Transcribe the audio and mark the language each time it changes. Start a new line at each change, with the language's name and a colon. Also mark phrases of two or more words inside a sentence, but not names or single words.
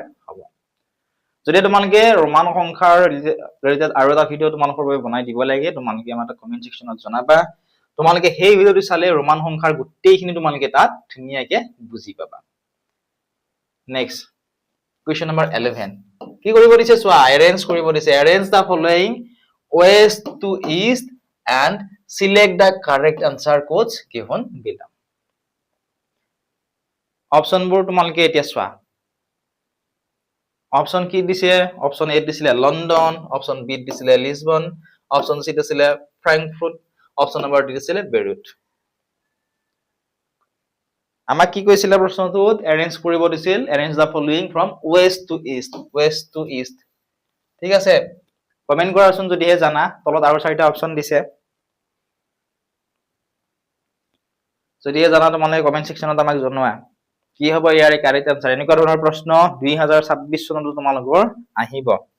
Assamese: হ'ব যদি তোমালোকে ৰোমান সংখ্যাৰ ৰিলেটেড আৰু এটা ভিডিও তোমালোকৰ বাবে বনাই দিব লাগে তোমালোকে আমাক
English: comment sectionত
Assamese: জনাবা তোমালোকে সেই ভিডিওটো চালে ৰোমান সংখ্যাৰ গোটেইখিনি তোমালোকে তাত ধুনীয়াকৈ বুজি পাবা
English: next question number 11
Assamese: কি কৰিব দিছে চোৱা arrange কৰিব দিছে
English: arrange the following west to east and select the correct answer codes given below
Assamese: অপচন বোৰ তোমালোকে এতিয়া চোৱা অপচন কি দিছে
English: option A
Assamese: দিছিলে লন্ডন
English: option B
Assamese: দিছিলে লিসবন
English: option C
Assamese: দিছিলে ফ্ৰাংকফুৰ্ট
English: option number D
Assamese: দিছিলে বেইৰুট আমাক কি কৈছিল প্ৰশ্নটোত arrange কৰিব দিছিল
English: arrange the following from west to east
Assamese: ঠিক আছে কমেন্ট কৰাচোন যদিহে জানা তলত আৰু চাৰিটা অপচন দিছে যদি জানা তোমালোকে
English: comment sectionত
Assamese: আমাক জনোৱা কি হ'ব ইয়াৰ
English: correct answer
Assamese: এনেকুৱা ধৰণৰ প্ৰশ্ন 2026 চনত তোমালোকৰ আহিব